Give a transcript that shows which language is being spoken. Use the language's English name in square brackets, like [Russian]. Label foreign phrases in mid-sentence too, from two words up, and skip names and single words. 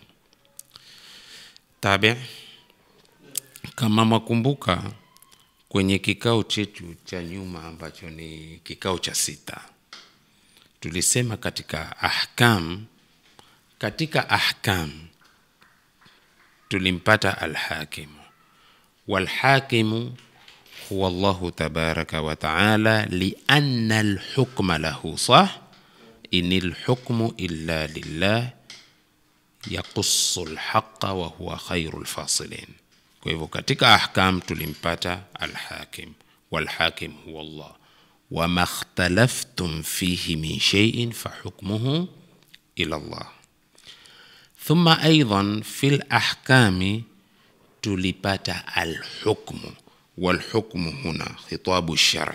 [Swahili] Tabi', kama makumbuka kwenye kikao chetu cha nyuma ambacho ni kikao cha 6, tulisema katika [Arabic] ahkam tulimpata الحاكم والحاكم هو الله تبارك وتعالى لأن الحكم له وحده إن الحكم إلا لله يقص الحق وهو خير الفاصلين. [Swahili] Kwa hivyo katika [Arabic] ahkam tulimpata الحاكم والحاكم هو الله وما اختلفتم فيه من شيء فحكمه إلى الله. ثم أيضا في الأحكام tulipata الحكم والحكم هنا خطاب الشرع.